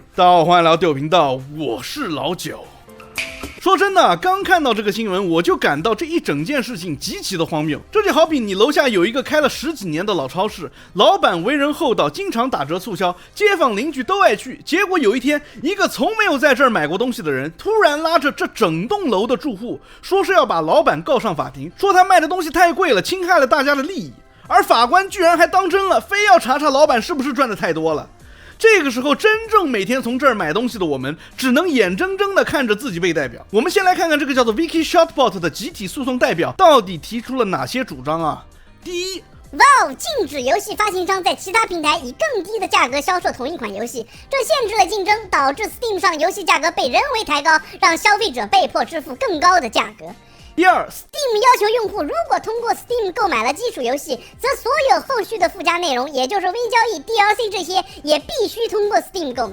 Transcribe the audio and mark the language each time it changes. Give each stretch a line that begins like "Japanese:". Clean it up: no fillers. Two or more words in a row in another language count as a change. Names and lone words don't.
Chinese: 大家好，歡迎來到豆頻道，我是老九。說真的，剛看到這個新聞，我就感到這一整件事情極其的荒謬。這就好比你樓下有一個開了10幾年的老超市，老闆為人厚道，經常打折促銷，街坊鄰居都愛去。結果有一天，一個從沒有在這兒買過東西的人，突然拉着這整棟樓的住戶，說是要把老闆告上法庭，說他賣的東西太貴了，侵害了大家的利益。而法官居然還當真了，非要查查老闆是不是賺的太多了。這個時候，真正每天從這兒買東西的我們，只能眼睜睜地看着自己被代表。我們先來看看這個叫做 Vicky Shotbot 的集體訴訟代表到底提出了哪些主張啊？第一， Valve 禁止遊戲發行商在其他平台以更低的價格銷售同一款遊戲，這限制了競爭，導致 Steam 上遊戲價格被人為抬高，讓消費者被迫支付更高的價格。第二， Steam 要求用戶如果通過 Steam 購買了基礎遊戲，則所有後續的附加內容，也就是微交易、DLC 這些，也必須通過 Steam 購買。